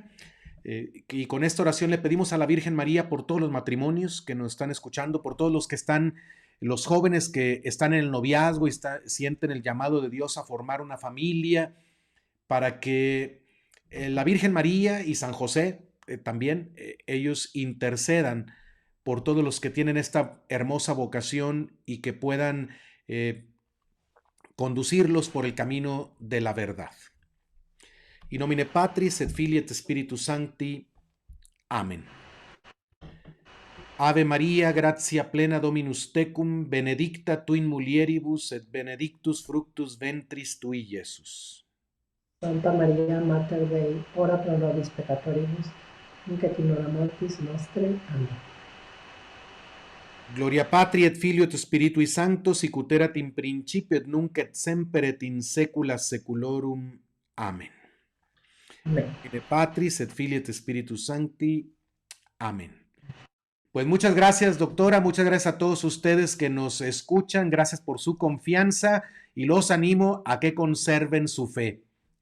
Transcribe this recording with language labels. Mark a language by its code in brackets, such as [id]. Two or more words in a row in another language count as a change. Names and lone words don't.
[es] Y con esta oración le pedimos a la Virgen María por todos los matrimonios que nos están escuchando, por todos los jóvenes que están en el noviazgo y sienten el llamado de Dios a formar una familia, para que la Virgen María y San José también, ellos intercedan por todos los que tienen esta hermosa vocación y que puedan conducirlos por el camino de la verdad. [la] In nomine Patris et Filii et Spiritus Sancti. Amén. Ave Maria, gratia plena Dominus tecum, benedicta tu in mulieribus et benedictus fructus ventris tui, Iesus. Santa María, Mater Dei, ora pro nobis peccatoribus, nunc et in hora mortis nostre. Amén. Gloria Patri et Filio et Spiritui Sancto, sicut erat in principio et nunc et semper et in saecula saeculorum. Amén. Amén. De Patris et Filii et Spiritus Sancti. Amén. [es] Pues muchas gracias, doctora. Muchas gracias a todos ustedes que nos escuchan. Gracias por su confianza y los animo a que conserven su fe.